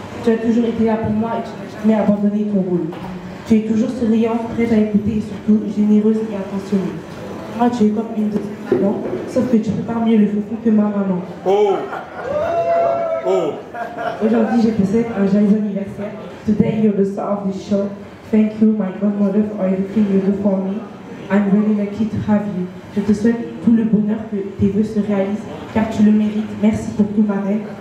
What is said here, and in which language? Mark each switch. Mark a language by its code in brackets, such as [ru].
[fr] Tu as toujours été là pour moi et tu n'as jamais abandonné ton rôle. Tu es toujours souriante, prête à écouter et surtout généreuse et attentionnée. Moi tu es comme une de tes mamans, sauf que tu prépares mieux le foufou que ma maman. Oh! Oh! Aujourd'hui je te souhaite un joyeux anniversaire. [en] Today you're the star of this show. Thank you my grandmother for everything you do for me. I'm really lucky to have you. [fr] Je te souhaite tout le bonheur que tes vœux se réalisent, car tu le mérites. Merci pour tout, marraine.